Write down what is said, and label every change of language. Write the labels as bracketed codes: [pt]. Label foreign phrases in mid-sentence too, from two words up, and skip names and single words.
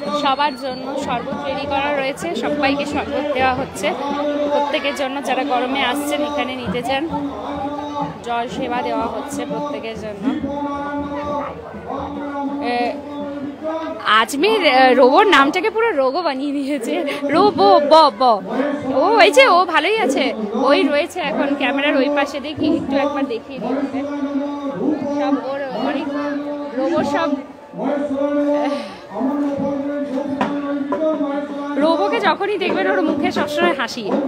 [bn] সবার জন্য শরবত রেডি করা রয়েছে, সবাইকে শরবত দেওয়া হচ্ছে প্রত্যেকের জন্য যারা গরমে আসছেন এখানে নিতে চান। জল সেবা দেওয়া হচ্ছে প্রত্যেকের জন্য। আজমির রোবোর নামটাকে পুরো রোগো বানিয়ে দিয়েছে, রোবো ব ব। ও হয়েছে, ও ভালোই আছে, ওই রয়েছে এখন ক্যামেরার ওই পাশে, দেখি একটু একবার দেখিয়ে দিচ্ছে সব ওর অনেক রোবো সব। রোবোকে যখনই দেখবেন ওর মুখে সবসময় হাসি।